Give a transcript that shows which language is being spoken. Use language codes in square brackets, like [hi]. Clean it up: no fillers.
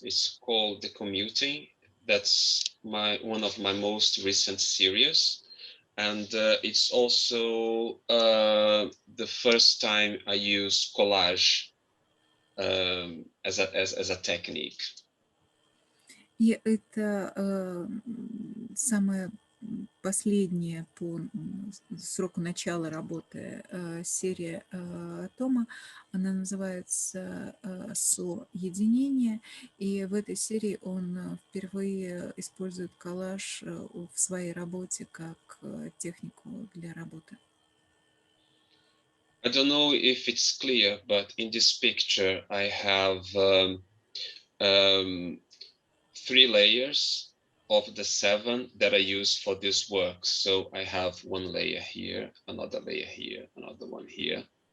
[en] It's called The Commuting. That's one of my most recent series. And it's also the first time I use collage as a technique. [ru] И это самое последняя по сроку начала работы серия Тома. Она называется «Соединение». И в этой серии он впервые использует коллаж в своей работе как технику для работы. [en] I don't know if it's clear, but in this picture I have 3 layers of the 7 that I use for this work. So I have 1 layer here, another layer here, another one here.